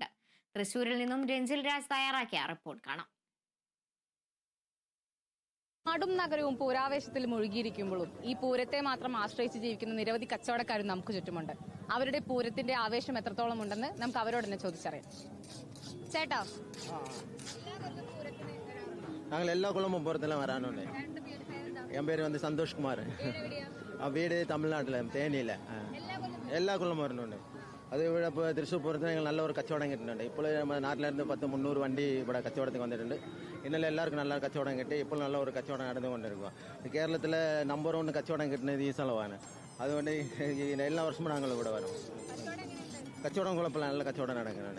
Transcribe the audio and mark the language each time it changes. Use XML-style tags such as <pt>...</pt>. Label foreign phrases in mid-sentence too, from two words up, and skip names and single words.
<ml>തൃശൂരിൽ നിന്നും രഞ്ജിൽ രാജ് തയ്യാറാക്കിയ റിപ്പോർട്ട് കാണാം. നാടും നഗരവും പൂരാവേശത്തിൽ മുഴുകിയിരിക്കുമ്പോഴും ഈ പൂരത്തെ മാത്രം ആശ്രയിച്ച് ജീവിക്കുന്ന നിരവധി കച്ചവടക്കാരും നമുക്ക് ചുറ്റുമുണ്ട്. അവരുടെ പൂരത്തിന്റെ ആവേശം എത്രത്തോളം ഉണ്ടെന്ന് നമുക്ക് അവരോട് തന്നെ ചോദിച്ചറിയാം. ചേട്ടാ,</ml> <ta>நாங்கள் எல்லா குளமும் போகிறதெல்லாம் வரானோன்னு. என் பேர் வந்து சந்தோஷ்குமார். வீடு தமிழ்நாட்டில் தேனியில். எல்லா குளமும் வரணுன்னு.</ta> <ml>അത് ഇവിടെ ഇപ്പോൾ തൃശ്ശൂർ പൂരത്തിന് ഞങ്ങൾ നല്ല ഒരു കച്ചവടം കിട്ടുന്നുണ്ട്. ഇപ്പോൾ നമ്മുടെ നാട്ടിലിരുന്ന് 10-300 വണ്ടി ഇവിടെ കച്ചവടത്തിന് വന്നിട്ടുണ്ട്. ഇന്നലെ എല്ലാവർക്കും നല്ല കച്ചവടം കിട്ടി. ഇപ്പോൾ നല്ല ഒരു കച്ചവടം നടന്നുകൊണ്ടിരിക്കുക. കേരളത്തിലെ നമ്പർ 1 കച്ചവടം കിട്ടുന്നത് ഈ സ്ഥലമാണ്. അതുകൊണ്ട് എല്ലാ വർഷവും ഞങ്ങൾ ഇവിടെ വരും. കച്ചവടം കുഴപ്പമില്ല, നല്ല കച്ചവടം നടക്കുന്നുണ്ട്.</ml>